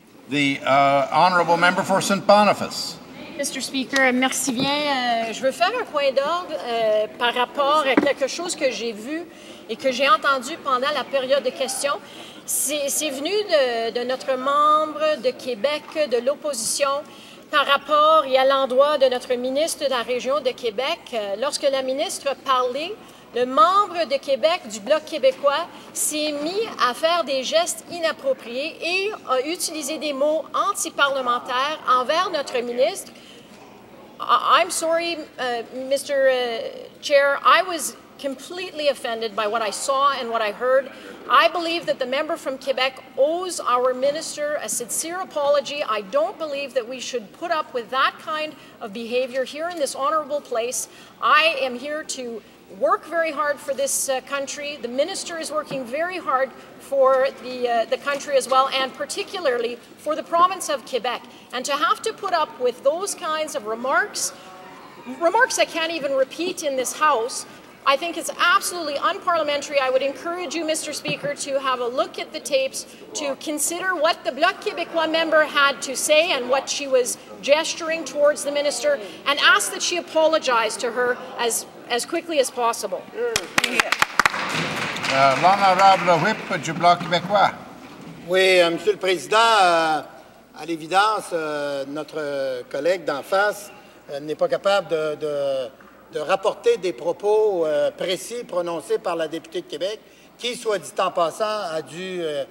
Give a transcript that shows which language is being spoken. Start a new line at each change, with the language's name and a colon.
English: The honourable member for St. Boniface. Mr. Speaker,
French: merci bien. Je veux faire un point d'ordre par rapport à quelque chose que j'ai vu et que j'ai entendu pendant la période de questions. C'est venu de notre membre de Québec, de l'opposition, par rapport et à l'endroit de notre ministre de la région de Québec. Lorsque la ministre parlait, le membre de Québec du Bloc québécois s'est mis à faire des gestes inappropriés et a utilisé des mots anti-parlementaires envers notre ministre.
English: I'm sorry, Mr. Chair, I was completely offended by what I saw and what I heard. I believe that the member from Quebec owes our minister a sincere apology. I don't believe that we should put up with that kind of behavior here in this honorable place. I am here to work very hard for this country. The minister is working very hard for the country as well, and particularly for the province of Quebec. And to have to put up with those kinds of remarks I can't even repeat in this House, I think it's absolutely unparliamentary. I would encourage you, Mr. Speaker, to have a look at the tapes, to consider what the Bloc Québécois member had to say and what she was gesturing towards the minister, and ask that she apologize to her as quickly as possible.
French: L'honorable whip du Bloc québécois. Oui, Monsieur le Président, à l'évidence, notre collègue d'en face n'est pas capable de rapporter des propos précis prononcés par la députée de Québec, qui, soit dit en passant, a dû...